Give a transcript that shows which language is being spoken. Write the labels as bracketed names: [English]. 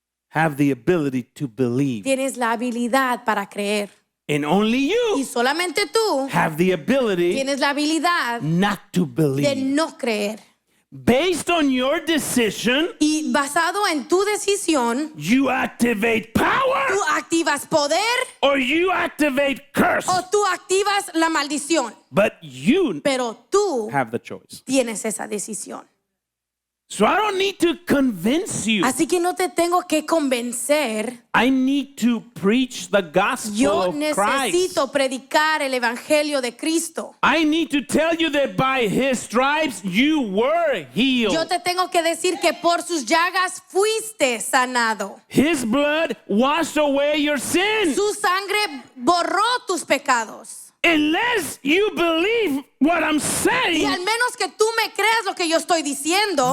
[English] have the ability to believe. [Spanish] tienes la habilidad para creer. [English] And only [Spanish] Y [English] you [Spanish] solamente tú [English] have the ability [Spanish] tienes la habilidad [English] not to [Spanish] de [English] believe. [Spanish] no creer. [English] Based on your decision, [Spanish] Y basado en tu decisión, [English] you activate power [Spanish] tú activas poder [English] or you activate curse. [Spanish] o tú activas la maldición. [English] But you [Spanish] Pero tú [English] have the choice. [Spanish] tienes esa decisión. [English] So I don't need to convince you. [Spanish] Así que no te tengo que convencer. [English] I need to preach the gospel [Spanish] Yo [English] of Christ. [Spanish] necesito predicar el evangelio de Cristo. [English] I need to tell you that by his stripes you were healed. [Spanish] Yo te tengo que decir que por sus llagas fuiste sanado. [English] His blood washed away your sins. [Spanish] Su sangre borró tus pecados. [English] Unless you believe what I'm [Spanish] Y [English] saying, [Spanish] al menos que tú me creas lo que yo estoy diciendo,